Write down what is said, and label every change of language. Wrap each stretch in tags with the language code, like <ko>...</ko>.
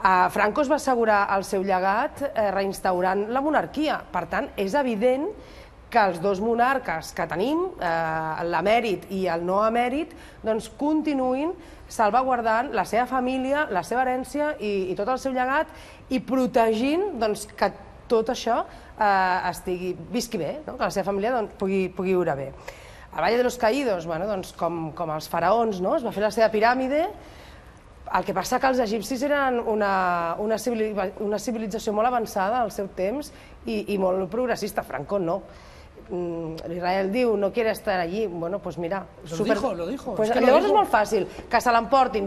<ca>Franco es va assegurar el seu llegat reinstaurant la monarquia, per tant, és evident que els dos monarques que tenim, l'emèrit i el no emèrit, continuïn salvaguardant la seva família, la seva herència i tot el seu llegat i protegint que tot això visqui bé, que la seva família pugui viure bé. Al Valle de los Caídos, com els faraons, es va fer la seva piràmide. El que passa que els egipcis eren una civilització molt avançada al seu temps i molt progressista. Franco no.</ca> <es>Israel diu, no quiere estar allí. Bueno, pues mira... Lo dijo.</es> <ca>Llavors és molt fàcil, que se l'emportin.</ca>